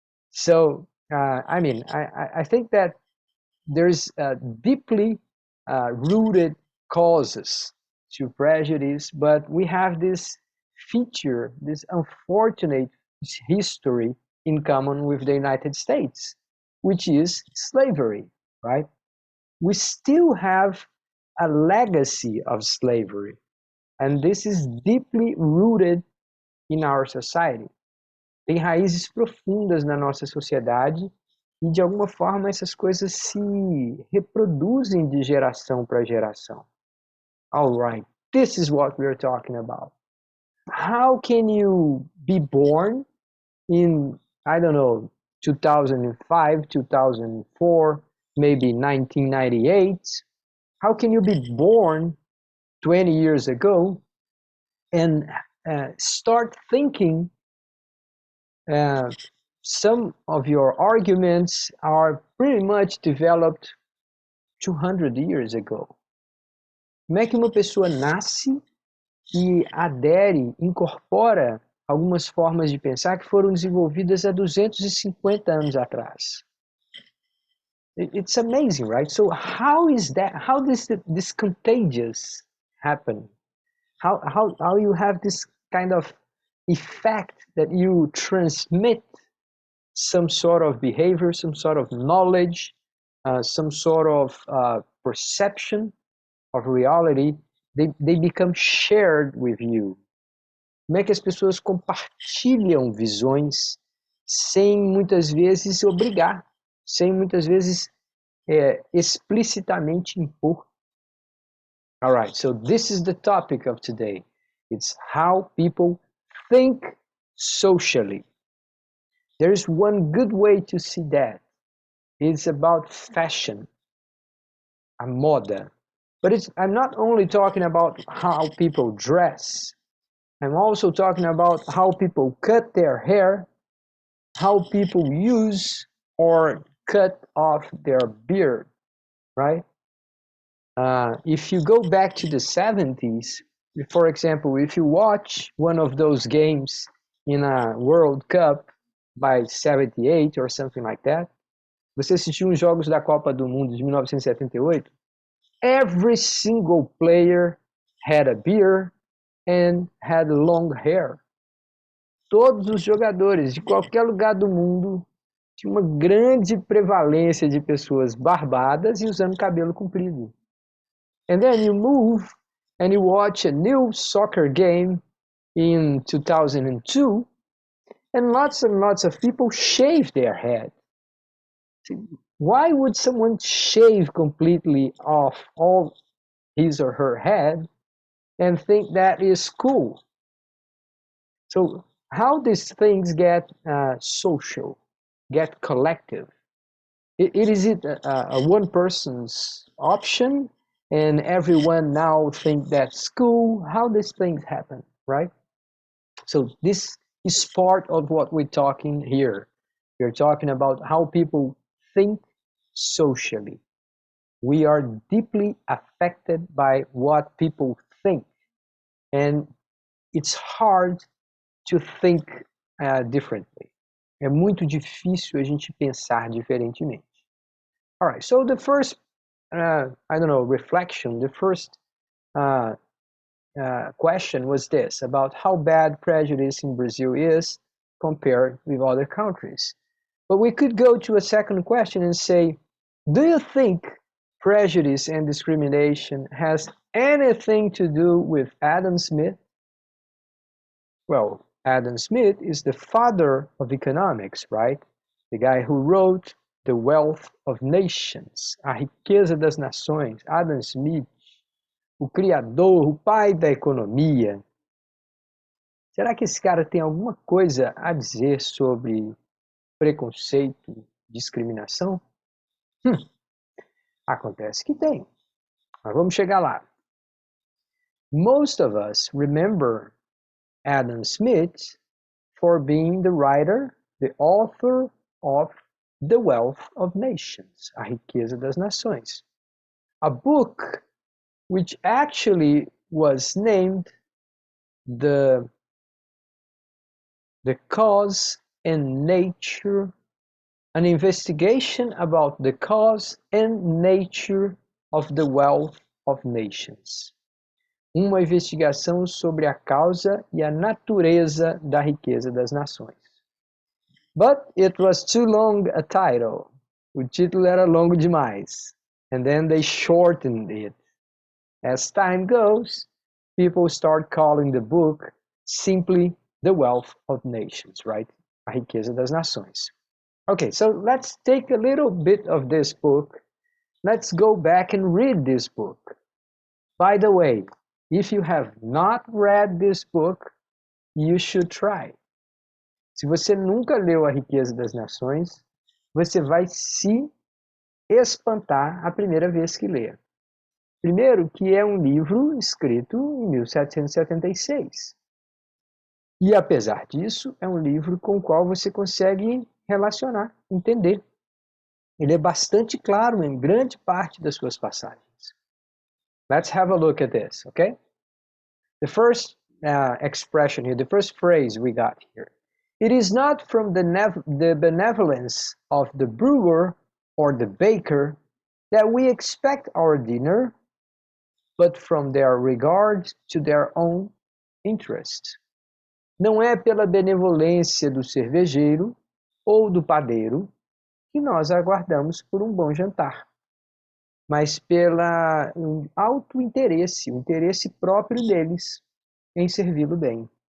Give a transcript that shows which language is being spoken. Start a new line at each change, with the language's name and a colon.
English: So I mean, I think that there's deeply rooted causes to prejudice, but we have this feature, this unfortunate history in common with the United States, which is slavery, right? We still have a legacy of slavery, and this is deeply rooted in our society.
Portuguese: Tem raízes profundas na nossa sociedade e, de alguma forma, essas coisas se reproduzem de geração para geração.
English: All right, this is what we're talking about. How can you be born in, I don't know, 2005, 2004, maybe 1998? How can you be born 20 years ago and start thinking some of your arguments are pretty much developed 200 years ago?
Portuguese: Como é que uma pessoa nasce e adere, incorpora algumas formas de pensar que foram desenvolvidas há 250 anos atrás?
English: It's amazing, right? So how is that? How does this contagious happen? How you have this kind of effect that you transmit some sort of behavior, some sort of knowledge, some sort of perception of reality, they become shared with you.
Portuguese: Como é que as pessoas compartilham visões sem muitas vezes obrigar, sem muitas vezes explicitamente impor?
English: All right, so this is the topic of today. It's how people think socially. There's one good way to see that. It's about fashion,
Portuguese: a moda.
English: But I'm not only talking about how people dress. I'm also talking about how people cut their hair, how people use or cut off their beard, right? If you go back to the 70s, for example, if you watch one of those games in a World Cup by 78 or something like that,
Portuguese: você assistiu os jogos da Copa do Mundo de 1978,
English: every single player had a beard and had long hair.
Portuguese: Todos os jogadores de qualquer lugar do mundo tinham uma grande prevalência de pessoas barbadas e usando cabelo comprido.
English: And then you move and you watch a new soccer game in 2002 and lots of people shave their head. Why would someone shave completely off all his or her head and think that is cool? So how these things get social, get collective? Is it a one person's option and everyone now think that's cool? How these things happen, right? So this is part of what we're talking here. We're talking about how people think socially. We are deeply affected by what people think, and it's hard to think differently.
Portuguese: É muito difícil a gente pensar diferentemente.
English: All right, so the first, reflection, the first question was this, about how bad prejudice in Brazil is compared with other countries. But we could go to a second question and say, do you think prejudice and discrimination has anything to do with Adam Smith? Well, Adam Smith is the father of economics, right? The guy who wrote The Wealth of Nations, A Riqueza das Nações.
Portuguese: Adam Smith, o criador, o pai da economia. Será que esse cara tem alguma coisa a dizer sobre preconceito, discriminação? Acontece que tem. Mas vamos chegar lá.
English: Most of us remember Adam Smith for being the writer, the author of The Wealth of Nations, A Riqueza das Nações. A book which actually was named the Cause and Nature, an investigation about the cause and nature of the wealth of nations.
Portuguese: Uma investigação sobre a causa e a natureza da riqueza das nações.
English: But it was too long a title.
Portuguese: O título era longo demais.
English: And then they shortened it. As time goes, people start calling the book simply the wealth of nations, right? A riqueza das nações. Okay, so let's take a little bit of this book. Let's go back and read this book. By the way, if you have not read this book, you should try.
Portuguese: Se você nunca leu A Riqueza das Nações, você vai se espantar a primeira vez que ler. Primeiro, que é um livro escrito em 1776. E, apesar disso, é um livro com o qual você consegue relacionar, entender. Ele é bastante claro em grande parte das suas passagens.
English: Let's have a look at this, okay? The first expression here, the first phrase we got here. It is not from the benevolence of the brewer or the baker that we expect our dinner, but from their regard to their own interest.
Portuguese: Não é pela benevolência do cervejeiro ou do padeiro que nós aguardamos por um bom jantar, mas pela alto interesse, o interesse próprio deles em servi-lo bem.